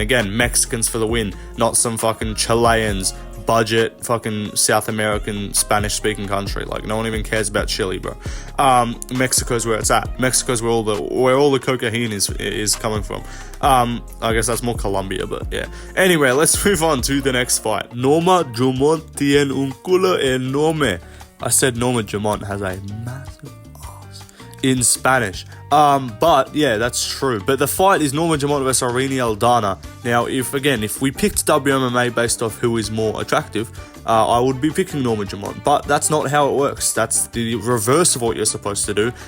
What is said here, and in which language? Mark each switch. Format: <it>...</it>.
<en>Again, Mexicans for the win, not some fucking Chileans, budget, fucking South American, Spanish-speaking country. Like, no one even cares about Chile, bro. Mexico's where it's at. Mexico's where all the cocaine is coming from. I guess that's more Colombia, but yeah. Anyway, let's move on to the next fight.</en> <es>Norma Dumont tiene un culo enorme.</es> <en>I said Norma Dumont has a massive ass in Spanish. But yeah, that's true. But the fight is Norma Dumont versus Irene Aldana. Now, if we picked WMMA based off who is more attractive, I would be picking Norma Dumont. But that's not how it works. That's the reverse of what you're supposed to do.</en>